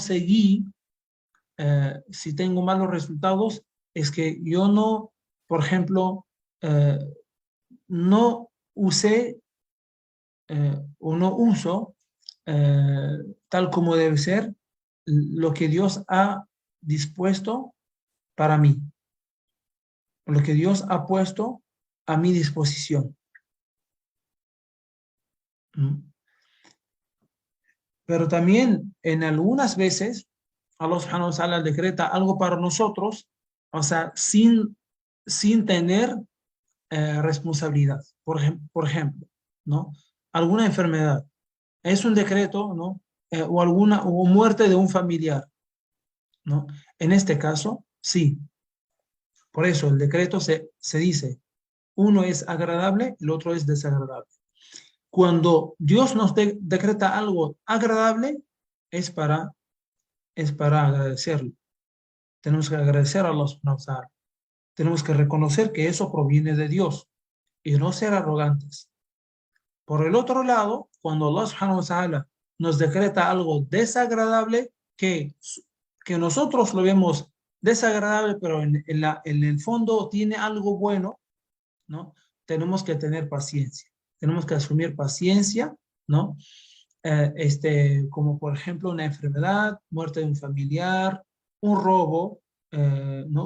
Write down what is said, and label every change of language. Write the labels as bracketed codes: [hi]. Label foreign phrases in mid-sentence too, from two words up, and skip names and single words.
[es] seguí, si tengo malos resultados, es que yo no, por ejemplo, eh, no usé o no uso tal como debe ser lo que Dios ha dispuesto para mí, lo que Dios ha puesto a mi disposición. ¿Mm? Pero también en algunas veces [ar] الله سبحانه وتعالى [es] decreta algo para nosotros, o sea, sin tener responsabilidad. Por ejemplo, ¿no? Alguna enfermedad. Es un decreto, ¿no? O muerte de un familiar, ¿no? En este caso, sí. Por eso el decreto se dice, uno es agradable, el otro es desagradable. Cuando Dios nos decreta algo agradable, es para, es para agradecerlo. Tenemos que agradecer a [ar] الله سبحانه وتعالى. [es] Tenemos que reconocer que eso proviene de Dios y no ser arrogantes. Por el otro lado, cuando [ar] الله سبحانه وتعالى [es] nos decreta algo desagradable, que nosotros lo vemos desagradable, pero en el fondo tiene algo bueno, ¿no? Tenemos que tener paciencia. Tenemos que asumir paciencia, ¿no? Como por ejemplo una enfermedad, muerte de un familiar, un robo, ¿no?